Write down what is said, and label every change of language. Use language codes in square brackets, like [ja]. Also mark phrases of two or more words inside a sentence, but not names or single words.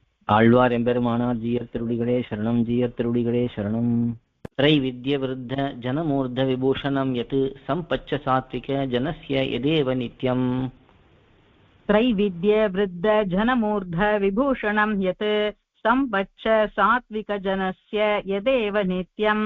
[ta] ஆழ்வார் எம்பெருமானார் ஜீயர் திருடிகளே சரணம் ஜீயர் திருடிகளே சரணம். [sa] त्रैविद्य वृद्ध जनमूर्ध विभूषणं यत् संपच्च सात्विक जनस्य यदेव नित्यम्. त्रैविद्य वृद्ध जनमूर्ध विभूषणं यत् संपच्च सात्विक जनस्य यदेव नित्यम्.